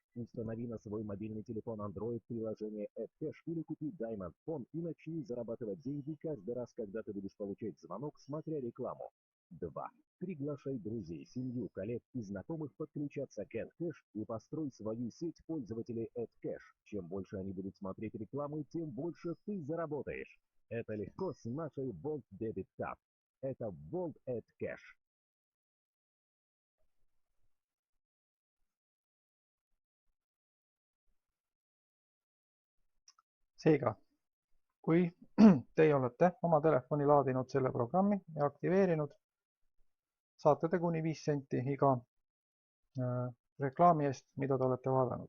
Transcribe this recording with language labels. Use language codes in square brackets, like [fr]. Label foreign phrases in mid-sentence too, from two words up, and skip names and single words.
[ru] Установи на свой мобильный телефон Android приложение Ad Cache или купи Diamond Phone и начни зарабатывать деньги каждый раз, когда ты будешь получать звонок, смотря рекламу. 2. Приглашай друзей, семью, коллег и знакомых подключаться к Ad Cache и построй свою сеть пользователей Ad Cache. Чем больше они будут смотреть рекламу, тем больше ты заработаешь. Это легко с нашей Volt Debit Card. Это Volt Ad Cache. [et] Seega, kui teie olete oma telefoni laadinud selle programmi ja aktiveerinud, saate te kuni 5 senti iga reklaami eest, mida te olete vaadanud.